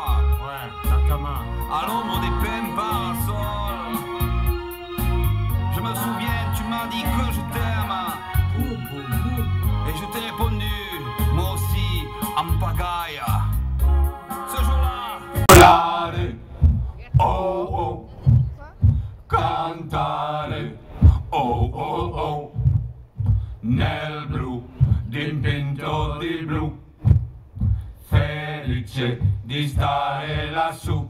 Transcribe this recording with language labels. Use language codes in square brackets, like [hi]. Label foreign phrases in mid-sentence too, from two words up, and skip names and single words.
[fr] Ouais, la Tamar. À l'ombre des pins parasols. Je me souviens, tu m'as dit que je t'aime. Et je t'ai répondu, moi aussi, en pagaille. Ce jour-là, [it] volare, oh oh, cantare, oh oh oh, nel blu, dipinto di blu, felice di stare lassù.